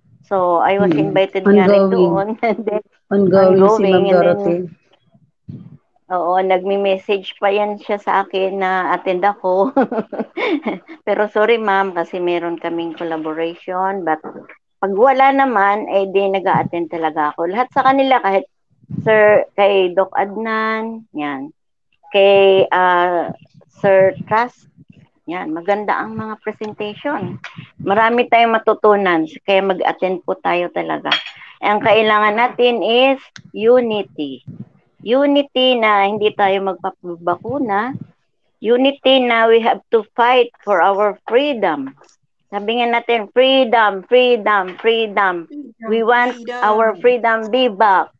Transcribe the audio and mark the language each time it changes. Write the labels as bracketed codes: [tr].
[en] So I was invited [tl] nga rin doon. Ongoing si Ma'am Dorothy. Oo, nagme-message pa yan siya sa akin na attend ako. Pero sorry ma'am kasi meron kaming collaboration, but pag wala naman di nag-a-attend talaga ako. Lahat sa kanila, kahit Sir kay Doc Adnan, yan. Kay Sir Trust, yan, maganda ang mga presentation. Marami tayong matutunan, kaya mag-attend po tayo talaga. Ang kailangan natin is unity. Unity na hindi tayo magpapabakuna. [en] Unity na we have to fight for our freedom. [tl] Sabi nga natin, [en] freedom, freedom, freedom. We want our freedom be back.